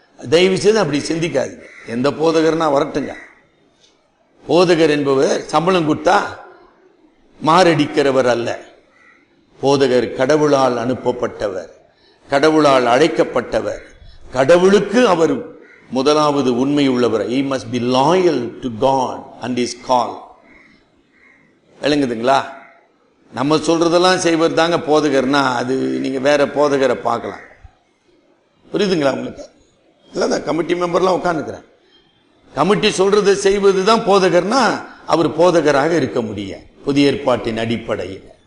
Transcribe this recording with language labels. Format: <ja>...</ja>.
<ta>தயவு செய்து அப்படி சிந்திக்காது. எந்த போதகர்னா வரட்டுங்க. போதகர் என்பவர் சம்பளம் கொடுத்தா மாரடிக்கிறவர் அல்ல. போதகர் கடவுளால் அனுப்பப்பட்டவர், கடவுளால் அழைக்கப்பட்டவர், கடவுளுக்கு அவர் முதலாவது உண்மை உள்ளவர்.</ta> <en>He must be loyal to God and his call.</en> <ta>விளங்குதுங்களா? நம்ம சொல்றதெல்லாம் செய்வது தாங்க போதகர்னா, அது நீங்க வேற போதகரை பார்க்கலாம். புரியுதுங்களா உங்களுக்கு? இல்ல கமிட்டி மெம்பர்லாம் உட்கார்ந்துக்கிறேன். கமிட்டி சொல்றதை செய்வதுதான் போதகர்னா அவர் போதகராக இருக்க முடியும் புதிய ஏற்பாட்டின் அடிப்படையில்.</ta>